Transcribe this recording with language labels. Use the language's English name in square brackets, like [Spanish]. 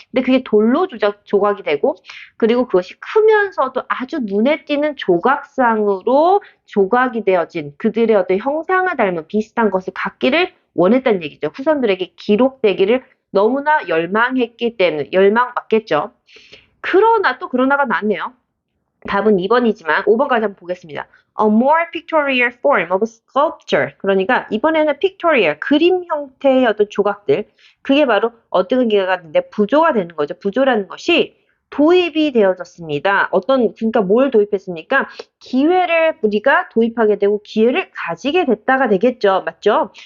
[Korean] 근데 그게 돌로 조각이 되고, 그리고 그것이 크면서도 아주 눈에 띄는 조각상으로 조각이 되어진 그들의 어떤 형상을 닮은 비슷한 것을 갖기를 원했다는 얘기죠. 후손들에게 기록되기를 너무나 열망했기 때문에 열망 맞겠죠. 그러나 또 그러나가 나왔네요. 답은 2번이지만 5번까지 한번 보겠습니다. [English] A more pictorial form of sculpture. [Korean] 그러니까 이번에는 pictorial, 그림 형태의 어떤 조각들. 그게 바로 어떤 기가 같은데 부조가 되는 거죠. 부조라는 것이 도입이 되어졌습니다. 그러니까 뭘 도입했습니까? 기회를 우리가 도입하게 되고 기회를 가지게 됐다가 되겠죠. 맞죠?